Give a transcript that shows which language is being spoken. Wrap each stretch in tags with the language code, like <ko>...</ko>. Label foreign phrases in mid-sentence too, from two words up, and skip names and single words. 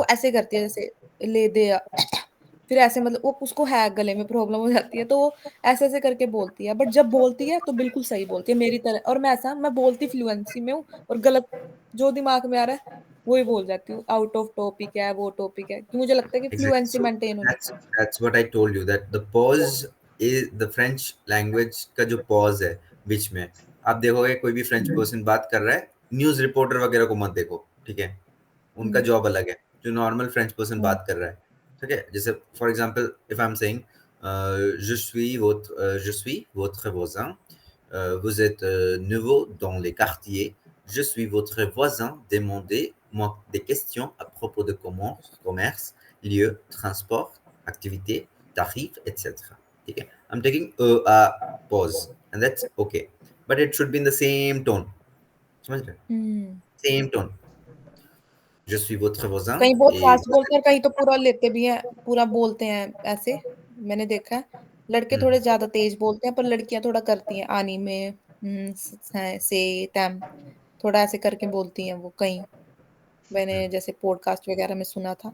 <hi>पर वो ऐसे करती है जैसे ले दे या फिर ऐसे, मतलब वो उसको है गले में प्रॉब्लम हो जाती है, तो वो ऐसे ऐसे करके बोलती है, बट जब बोलती है तो बिल्कुल सही बोलती है मेरी तरह। और मैं बोलती फ्लुएंसी में हूँ, और गलत जो दिमाग में आ रहा है वो ही बोल जाती हूँ,</hi> <en>out of topic</en> <hi>है, वो टॉपिक है, कि मुझे लगता है कि</hi> <en>Exactly.</en> <hi>फ्लुएंसी</hi> <en>So</en> <hi>मेंटेन होनी</hi> <en>that's</en> <hi>चाहिए।</hi> <en>that's what I told you that the pause is the French language</en> <hi>का जो pause है बीच में, आप देखोगे कोई भी</hi> <en>French person</en> <hi>बात कर रहा है,</hi> <en>news reporter</en> <hi>वगैरह को मत देखो, ठीक है? उनका हम्म। जॉब अलग है, जो</hi> <en>normal French person</en> <hi>हम्म। बात कर रहा है, ठीक है? जैसे</hi> <en>for example if I am saying</en> <fr>je suis votre voisin, vous êtes nouveau dans les quartiers, je suis votre voisin, demandez-moi des questions à propos de commerce, lieu, transport, activité, tarifs, etc.</fr> <en>Okay? I'm taking a pause, and that's okay. But it should be in the same tone.</en> <hi>समझ रहे? हम्म।</hi> <en>Same tone.</en> <fr>Je suis votre voisin</fr> <hi>कहीं बहुत</hi> <fr>et</fr> <hi>फास्ट बोलते हैं, कहीं तो पूरा लेते भी हैं, पूरा बोलते हैं ऐसे। मैंने देखा है, लड़के Hmm, थोड़े ज्यादा तेज बोलते हैं, पर लड़कियां थोड़ा करती हैं आनी में, से तम, थोड़ा ऐसे करके बोलती हैं वो कहीं। hmm, मैंने जैसे पॉडकास्ट वगैरह में सुना था।</hi>